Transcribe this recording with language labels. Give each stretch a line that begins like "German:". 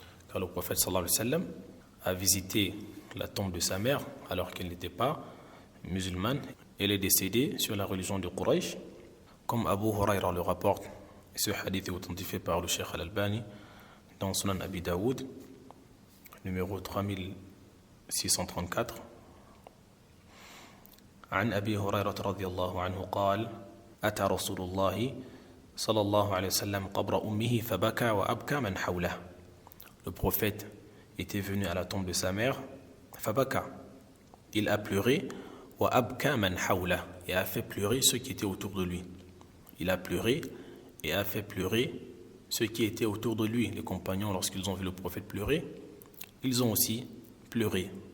French: Car le prophète sallallahu alayhi wa sallam a visité la tombe de sa mère alors qu'elle n'était pas musulmane. Elle est décédée sur la religion de Quraysh, comme Abu Huraira le rapporte. Et ce hadith est authentifié par le Cheikh Al-Albani dans Sunan Abi Daoud, numéro 3634.
Arabic: عن أبي هريرة رضي الله عنه قال أتى رسول الله صلى الله عليه وسلم قبر أمه فبكى وأبكى من حوله.
French: Le prophète était venu à la tombe de sa mère,
Arabic: فبكى,
French: il a pleuré,
Arabic: وأبكى من حوله,
French: et a fait pleurer ceux qui étaient autour de lui. Il a pleuré et a fait pleurer ceux qui étaient autour de lui. Les compagnons, lorsqu'ils ont vu le prophète pleurer, ils ont aussi pleuré.